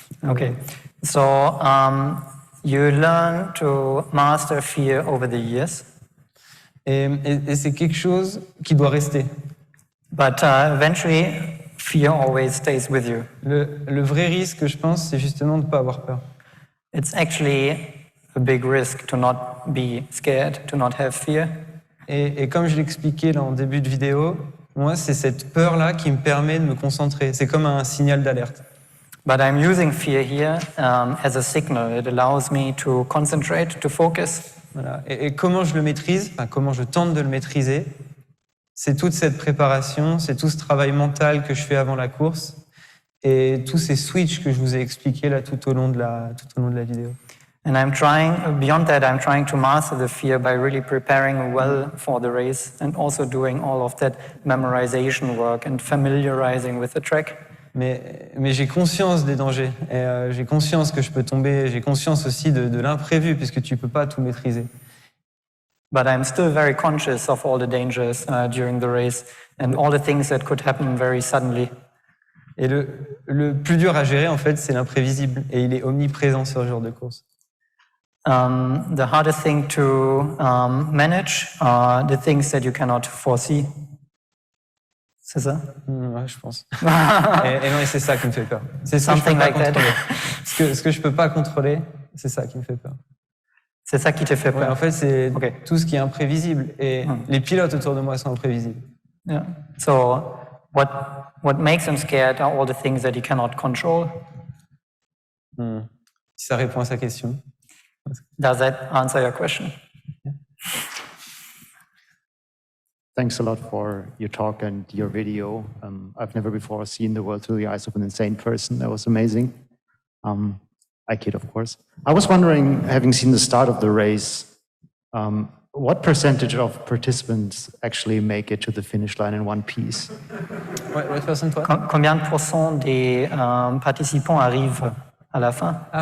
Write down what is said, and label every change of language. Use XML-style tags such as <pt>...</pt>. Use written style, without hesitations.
<en>Okay, so you learn to master fear over the years.</en> <fr>Et c'est quelque chose qui doit rester.</fr> <en>But eventually, fear always stays with you.</en> <fr>Le vrai risque, je pense, c'est justement de ne pas avoir peur.</fr> <en>It's actually a big risk to not be scared, to not have fear.</en> <fr>Et comme je l'expliquais là en début de vidéo, moi, c'est cette peur-là qui me permet de me concentrer. C'est comme un signal d'alerte.</fr> <en>But I'm using fear here as a signal. It allows me to concentrate, to focus.</en> <fr>Voilà. Et comment je le maîtrise, comment je tente de le maîtriser, c'est toute cette préparation, c'est tout ce travail mental que je fais avant la course et tous ces switches que je vous ai expliqués là tout au long de la vidéo.</fr> <en>And beyond that, I'm trying to master the fear by really preparing well for the race and also doing all of that memorization work and familiarizing with the track.</en> <fr>Mais j'ai conscience des dangers, et j'ai conscience que je peux tomber, j'ai conscience aussi de l'imprévu, puisque tu peux pas tout maîtriser.</fr> <en>But I'm still very conscious of all the dangers during the race and all the things that could happen very suddenly.</en> <fr>Et le plus dur à gérer, en fait, c'est l'imprévisible. Et il est omniprésent sur ce genre de course.</fr> <en>The hardest thing to manage are the things that you cannot foresee.</en> <fr>C'est ça? Ouais, je pense. et non, et c'est ça qui me fait peur. C'est ce que je peux pas contrôler. Ce que je peux pas contrôler, c'est ça qui me fait peur. C'est ça qui te fait peur. Ouais, en fait, c'est tout ce qui est imprévisible. Et les pilotes autour de moi sont imprévisibles.</fr> <en>Yeah. So what makes him scared are all the things that he cannot control.</en> <fr>Si ça répond à sa question.</fr> <en>Does that answer your question? Yeah. Thanks a lot for your talk and your video. I've never before seen the world through the eyes of an insane person. That was amazing. I kid, of course. I was wondering, having seen the start of the race, what percentage of participants actually make it to the finish line in one piece? What percent, what?</en> <fr>Combien de pourcents des participants arrivent à la fin?</fr>